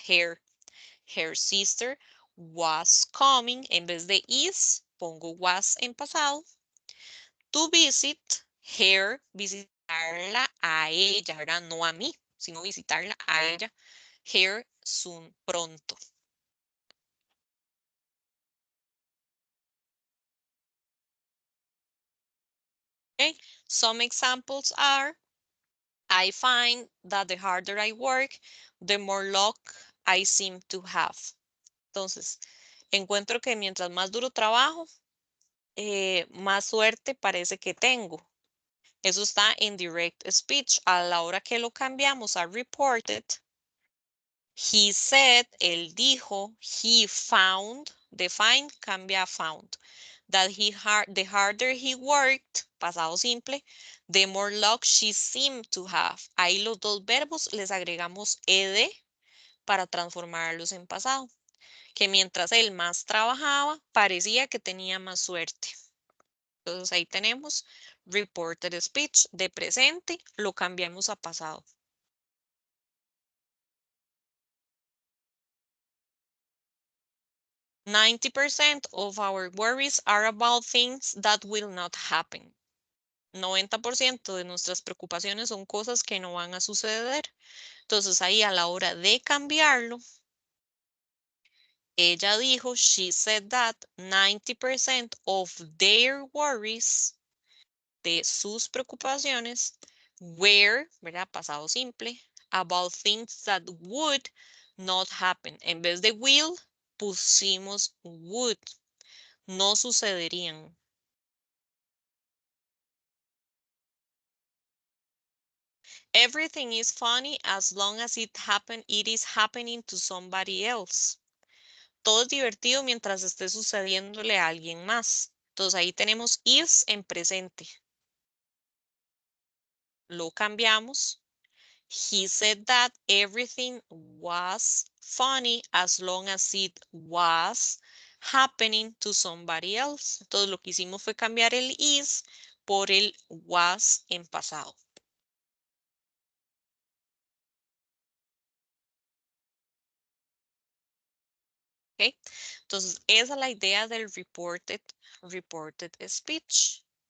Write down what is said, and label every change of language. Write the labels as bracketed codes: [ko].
[en] Her sister was coming, [es] en vez de is, pongo was en pasado. [en] To visit her, [es] visitarla a ella, ¿verdad? No a mí, sino visitarla a ella. [en] Her soon, pronto. Okay, some examples are, I find that the harder I work, the more luck I seem to have. [es] Entonces, encuentro que mientras más duro trabajo, más suerte parece que tengo. Eso está en direct speech. A la hora que lo cambiamos a [en] reported, he said, [es] él dijo, [en] he found, the find cambia a found, that the harder he worked, [es] pasado simple, [en] the more luck she seemed to have. [es] Ahí los dos verbos les agregamos ed para transformarlos en pasado. Que mientras él más trabajaba, parecía que tenía más suerte. Entonces ahí tenemos reported speech de presente, lo cambiamos a pasado. [en] "90% of our worries are about things that will not happen." [es] 90% de nuestras preocupaciones son cosas que no van a suceder. Entonces ahí a la hora de cambiarlo, ella dijo, [en] she said that 90% of their worries, [es] de sus preocupaciones, were, ¿verdad? Pasado simple, [en] about things that would not happen. [es] En vez de will, pusimos would. No sucederían. [en] Everything is funny as long as it is happening to somebody else. [es] Todo es divertido mientras esté sucediéndole a alguien más. Entonces ahí tenemos is en presente. Lo cambiamos. [en] He said that everything was funny as long as it was happening to somebody else. [es] Entonces lo que hicimos fue cambiar el is por el was en pasado. ¿Okay? Entonces esa es la idea del reported speech.